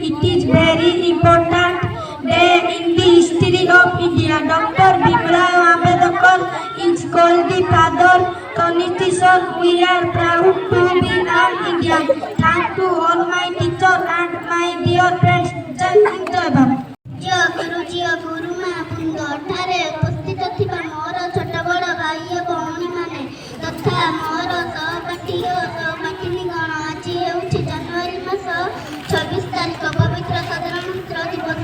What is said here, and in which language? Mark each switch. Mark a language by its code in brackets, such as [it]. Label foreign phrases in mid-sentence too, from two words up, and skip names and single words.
[en] It is very important day in the history of India. Dr. Bimrao Ambedkar is called the father constitution. We are proud to be an Indian. Thank to all my teachers and my dear friends. Jai Hind, Jai Bharat. [or] ଝିଅ ଗୁରୁ ମା ବୃନ୍ଦ ଠାରେ ଉପସ୍ଥିତ ଥିବା ମୋର ଛୋଟ ବଡ଼ ଭାଇ ଓ ଭଉଣୀମାନେ ତଥା ମୋର ସହପାଠୀ ଓ ସହପାଠିନୀଗଣ, ଆଜି ହେଉଛି ଜାନୁଆରୀ ମାସ 26 ତାରିଖ, ପବିତ୍ର ସାଧାରଣତନ୍ତ୍ର ଦିବସ।